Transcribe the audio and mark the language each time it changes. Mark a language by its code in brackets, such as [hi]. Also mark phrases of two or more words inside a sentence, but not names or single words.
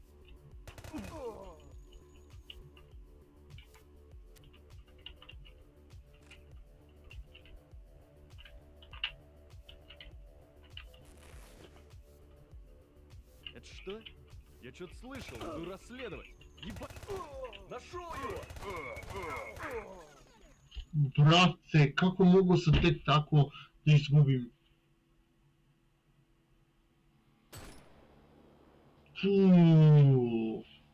[ru] Это что? Я что-то слышал, иду расследовать. Ебать! Нашел его! [sr] Brate, kako mogu se tek tako da izgubim? Fuuu.